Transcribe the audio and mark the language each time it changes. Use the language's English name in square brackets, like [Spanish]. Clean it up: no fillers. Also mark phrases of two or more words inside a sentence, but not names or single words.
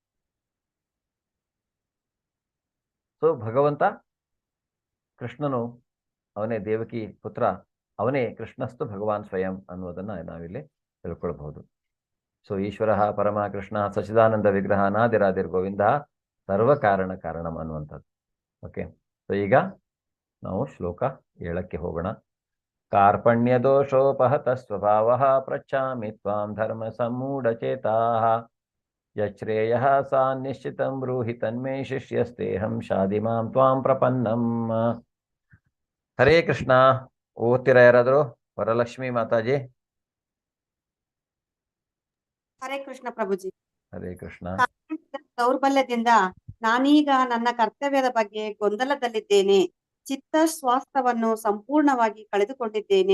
[Kannada] ಸೊ ಭಗವಂತ ಕೃಷ್ಣನು ಅವನೇ ದೇವಕಿ ಪುತ್ರ, ಅವನೇ [Sanskrit] ಕೃಷ್ಣಸ್ತು ಭಗವಾನ್ ಸ್ವಯಂ [Kannada] ಅನ್ನುವುದನ್ನ ನಾವಿಲ್ಲಿ ತಿಳ್ಕೊಳ್ಬಹುದು. [Sanskrit] ಸೊ ಈಶ್ವರ ಪರಮ ಕೃಷ್ಣ ಸಚ್ಚಿದಾನಂದ ವಿಗ್ರಹ ಅನಾದಿರಾದಿರ್ ಗೋವಿಂದ ಸರ್ವ ಕಾರಣಂ ಅನ್ನುವಂಥದ್ದು. [Kannada] ಓಕೆ, ಸೊ ಈಗ ನಾವು ಶ್ಲೋಕ 7ಕ್ಕೆ ಹೋಗೋಣ. [Sanskrit] ಕಾರ್ಪಣ್ಯ ದೋಷೋಪಹತ ಸ್ವಭಾವ ಪೃಚ್ಛಾಮಿ ತ್ವಾಂ ಧರ್ಮ ಸಮೂಢಚೇತಾ ಯಚ್ರೇಯ ಸಾ ನಿಶ್ಚಿತಂ ಬ್ರೂಹಿ ತನ್ಮೇ ಶಿಷ್ಯಸ್ತೇಹಂ ಶಾದಿಮಾಂ ತ್ವಾಂ ಪ್ರಪನ್ನಂ. ಹರೇ ಕೃಷ್ಣ. [Kannada] ಓದ್ತೀರಾ ಯಾರಾದರೂ? ವರಲಕ್ಷ್ಮಿ ಮಾತಾಜಿ. [Sanskrit] ಹರೇ ಕೃಷ್ಣ ಪ್ರಭುಜಿ. ಹರೇ ಕೃಷ್ಣ. [Kannada] ದೌರ್ಬಲ್ಯದಿಂದ ನಾನೀಗ ನನ್ನ ಕರ್ತವ್ಯದ ಬಗ್ಗೆ ಗೊಂದಲದಲ್ಲಿದ್ದೇನೆ. ಚಿತ್ತ ಸ್ವಾಸ್ಥ್ಯವನ್ನು ಸಂಪೂರ್ಣವಾಗಿ ಕಳೆದುಕೊಂಡಿದ್ದೇನೆ.